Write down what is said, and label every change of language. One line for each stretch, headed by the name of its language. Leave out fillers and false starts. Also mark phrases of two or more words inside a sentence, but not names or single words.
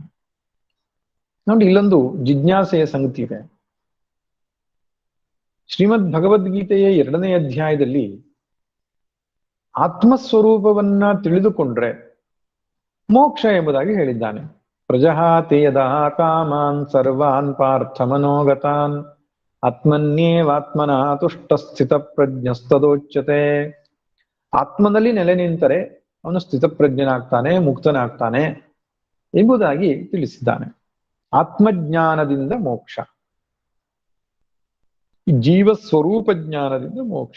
Kannada: ನೋಡಿ, ಇಲ್ಲೊಂದು ಜಿಜ್ಞಾಸೆಯ ಸಂಗತಿ ಇದೆ. ಶ್ರೀಮದ್ ಭಗವದ್ಗೀತೆಯ 2ನೇ ಅಧ್ಯಾಯದಲ್ಲಿ ಆತ್ಮಸ್ವರೂಪವನ್ನ ತಿಳಿದುಕೊಂಡ್ರೆ ಮೋಕ್ಷ ಎಂಬುದಾಗಿ ಹೇಳಿದ್ದಾನೆ.
Sanskrit: ಪ್ರಜಹಾತಿ ಯದಾ ಕಾಮಾನ್ ಸರ್ವಾನ್ ಪಾರ್ಥ ಮನೋಗತಾನ್ ಆತ್ಮನ್ಯೇವಾತ್ಮನ ತುಷ್ಟ ಸ್ಥಿತ ಪ್ರಜ್ಞಸ್ತದೋಚ್ಯತೆ.
Kannada: ಆತ್ಮನಲ್ಲಿ ನೆಲೆ ನಿಂತರೆ ಅವನು ಸ್ಥಿತಪ್ರಜ್ಞನಾಗ್ತಾನೆ, ಮುಕ್ತನಾಗ್ತಾನೆ ಎಂಬುದಾಗಿ ತಿಳಿಸಿದ್ದಾನೆ. ಆತ್ಮಜ್ಞಾನದಿಂದ ಮೋಕ್ಷ, ಜೀವ ಸ್ವರೂಪ ಜ್ಞಾನದಿಂದ ಮೋಕ್ಷ.